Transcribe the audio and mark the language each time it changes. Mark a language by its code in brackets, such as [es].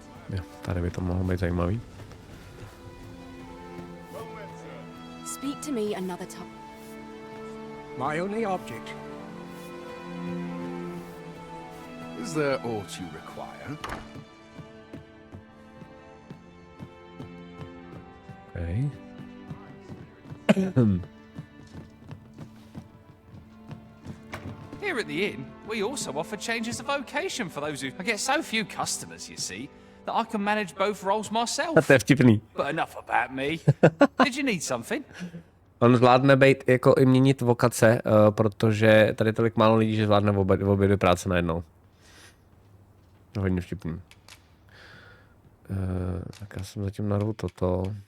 [cs] Jo, tady by to mohlo být zajímavý. [en] Speak to me another time. My only object. Is there aught you require? Okay. Here at the inn, we also offer changes of vocation for those who... I get so few customers, you see, that I can manage both roles myself. [cs] To je vtipný. [en] But enough about me. Did you need something? [cs] On zvládne být jako i měnit vokace, protože tady tolik málo lidí, že zvládne obě dvě práce najednou. Hodně vtipný. Tak já jsem zatím narval toto.